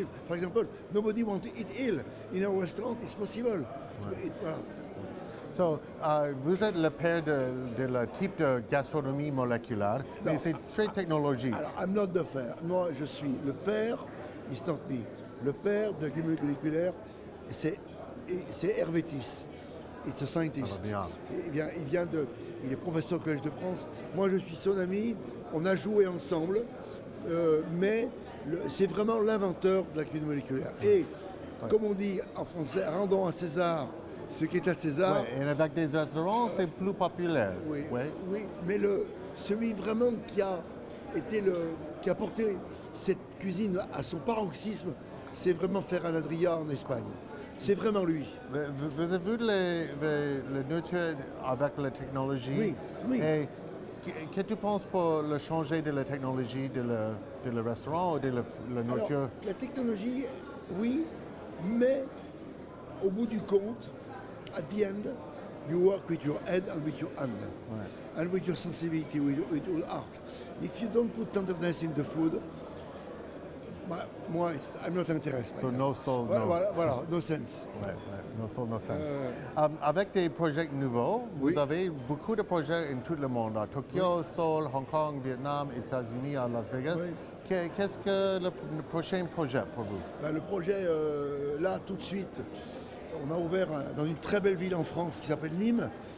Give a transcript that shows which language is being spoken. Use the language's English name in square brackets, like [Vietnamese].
[English] For example, nobody wants to eat ill in our restaurant. It's possible. [French] Ouais. Voilà. So, vous êtes le père de le type de gastronomie moléculaire, mais c'est très technologique. Alors, [English] I'm not the [French] père. Moi, je suis le père, [English] it's not me. [French] Le père de l'agriculture moléculaire, c'est Hervétis. [English] It's a scientist. [French] Il est professeur au Collège de France. Moi, je suis son ami. On a joué ensemble, mais c'est vraiment l'inventeur de la cuisine moléculaire. Et, comme on dit en français, rendons à César ce qui est à César. Ouais, et avec des restaurants, c'est plus populaire. Oui, mais celui vraiment qui a porté cette cuisine à son paroxysme, c'est vraiment Ferran Adrià en Espagne. C'est vraiment lui. Vous avez vu le nourriture avec la technologie? Oui. Et qu'est-ce que tu penses pour le changer de la technologie de le restaurant ou de la nourriture? Alors, la technologie, oui, mais au bout du compte, [English] at the end, you work with your head and with your hand, and with your sensibility, with your heart. If you don't put tenderness in the food, moi, I'm not interested. So no soul, voilà, no sense. No soul, no sense. [French] Avec des projets nouveaux, vous avez beaucoup de projets en tout le monde, à Tokyo, Seoul, Hong Kong, Vietnam, États-Unis, à Las Vegas. Oui. Qu'est-ce que le prochain projet pour vous? Le projet, là, tout de suite, on a ouvert dans une très belle ville en France qui s'appelle Nîmes.